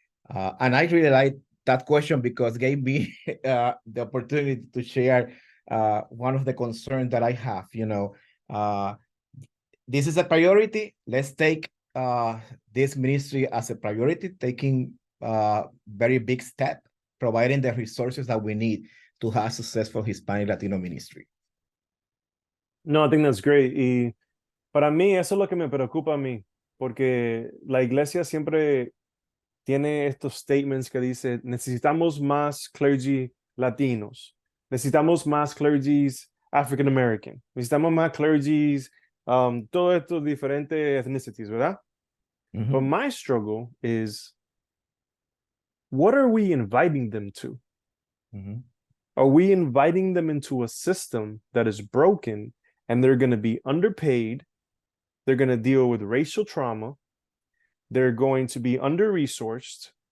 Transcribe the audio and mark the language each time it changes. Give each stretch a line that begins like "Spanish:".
English: And I really like that question because it gave me the opportunity to share one of the concerns that I have. This is a priority. Let's take this ministry as a priority, taking very big step, providing the resources that we need to have successful Hispanic Latino ministry. No, I think that's great.
Spanish: Y para mí, eso es lo que me preocupa a mí, porque la iglesia siempre tiene estos statements que dice, necesitamos más clergy latinos, necesitamos más clergies African American, necesitamos más clergies, todos estos diferentes ethnicities, ¿verdad? Mm-hmm.
English: But my struggle is, what are we inviting them to? Mm-hmm. Are we inviting them into a system that is broken and they're going to be underpaid? They're going to deal with racial trauma. They're going to be under-resourced.